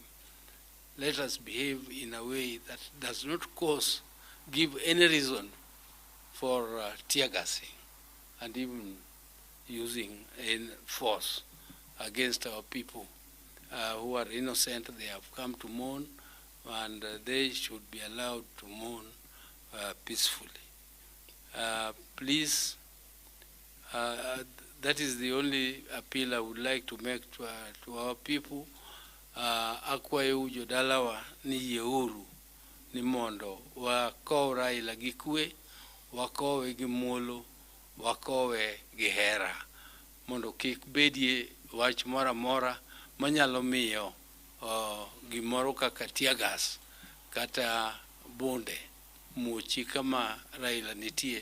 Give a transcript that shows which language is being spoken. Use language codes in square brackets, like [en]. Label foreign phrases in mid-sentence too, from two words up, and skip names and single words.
[en] Let us behave in a way that does not give any reason for tear gassing and even using force against our people who are innocent. They have come to mourn, and they should be allowed to mourn peacefully. Please, that is the only appeal I would like to make to our people. [luo] Akwayo jodalawa ni uhuru ni mondo wakow Raila gi kwe, wakowe gi muolo, wakowe gi hera, mondo kik bedie wach mora mora manyalo miyo gimoro kaka [en] tear gas [luo] kata bunde muchi kama Raila nitie.